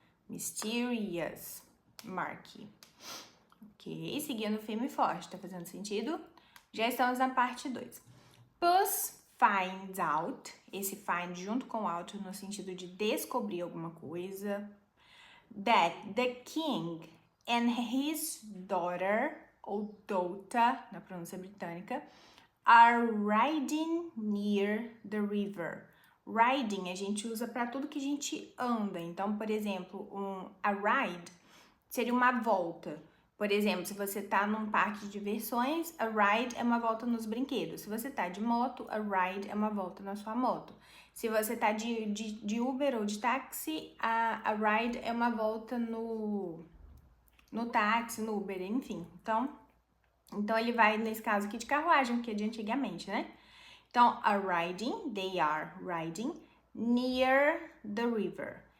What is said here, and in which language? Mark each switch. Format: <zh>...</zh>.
<pt>Mysterious, Marquis. Ok, seguindo firme e forte, tá fazendo sentido? Já estamos na parte 2.</pt> <en>Puss finds out,</en> <pt>esse find junto com out no sentido de descobrir alguma coisa.</pt> <en>That the king and his daughter, ou daughter,</en> <pt>na pronúncia britânica,</pt> <en>are riding near the river.</en> <pt>Riding a gente usa para tudo que a gente anda. Então, por exemplo, a ride seria uma volta. Por exemplo, se você tá num parque de diversões, a ride é uma volta nos brinquedos. Se você tá de moto, a ride é uma volta na sua moto. Se você tá de Uber ou de táxi, a ride é uma volta no táxi, no Uber, enfim. Então ele vai, nesse caso aqui, de carruagem, que é de antigamente, né?</pt> <en>Então, they are riding near the river.</en>